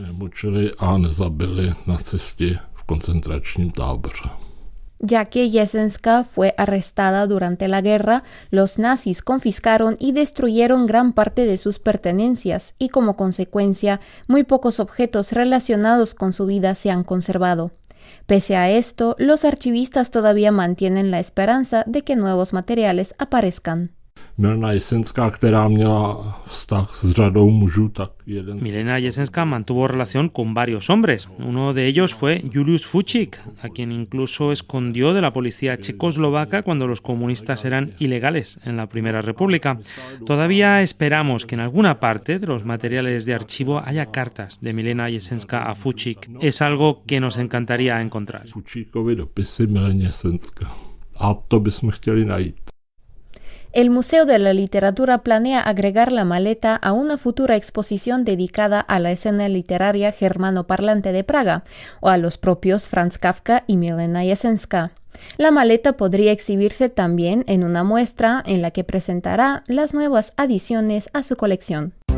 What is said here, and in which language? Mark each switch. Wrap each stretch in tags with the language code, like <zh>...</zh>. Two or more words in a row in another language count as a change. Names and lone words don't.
<es>Ya que Jesenská fue arrestada durante la guerra, los nazis confiscaron y destruyeron gran parte de sus pertenencias y como consecuencia, muy pocos objetos relacionados con su vida se han conservado. Pese a esto, los archivistas todavía mantienen la esperanza de que nuevos materiales aparezcan.</es> <cs>Milena Jesenská, která měla vztah s řadou mužů, tak jeden...</cs> <es>Milena Jesenská mantuvo relación con varios hombres. Uno de ellos fue Julius Fučík, a quien incluso escondió de la policía checoslovaca cuando los comunistas eran ilegales en la Primera República. Todavía esperamos que en alguna parte de los materiales de archivo haya cartas de Milena Jesenská a Fučík. Es algo que nos encantaría encontrar.</es> <cs>Fučíkovi dopisy Mileně Jesenská. A to bychom chtěli najít.</cs> <es>El Museo de la Literatura planea agregar la maleta a una futura exposición dedicada a la escena literaria germanoparlante de Praga o a los propios Franz Kafka y Milena Jesenská. La maleta podría exhibirse también en una muestra en la que presentará las nuevas adiciones a su colección.</es>